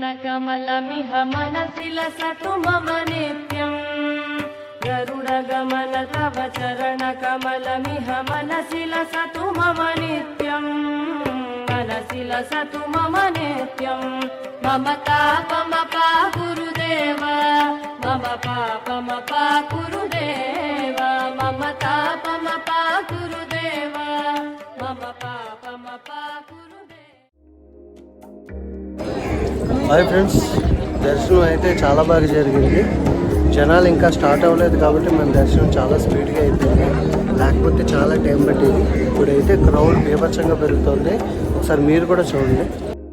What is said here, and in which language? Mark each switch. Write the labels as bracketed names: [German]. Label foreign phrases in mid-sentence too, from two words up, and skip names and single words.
[Sanskrit] कमलमिह मनसि लसतु मम नित्यम् गरुडगमन तव चरणकमलमिह मनसि लसतु मम नित्यम् मनसि लसतु मम नित्यम् मम तापमपा गुरुदेव मम पापमपा गुरुदेव मम तापमपा गुरुदेव मम पापमपा गुरुदेव. [English] hi friends, [Telugu] దర్శనం అయితే చాలా బాగా జరిగింది. జనాలు ఇంకా స్టార్ట్ అవ్వలేదు కాబట్టి మన దర్శనం చాలా స్పీడ్గా అయిపోయింది, లేకపోతే చాలా టైం పట్టేది. ఇప్పుడైతే క్రౌడ్ బీభత్సంగా పెరుగుతుంది. ఒకసారి మీరు కూడా చూడండి.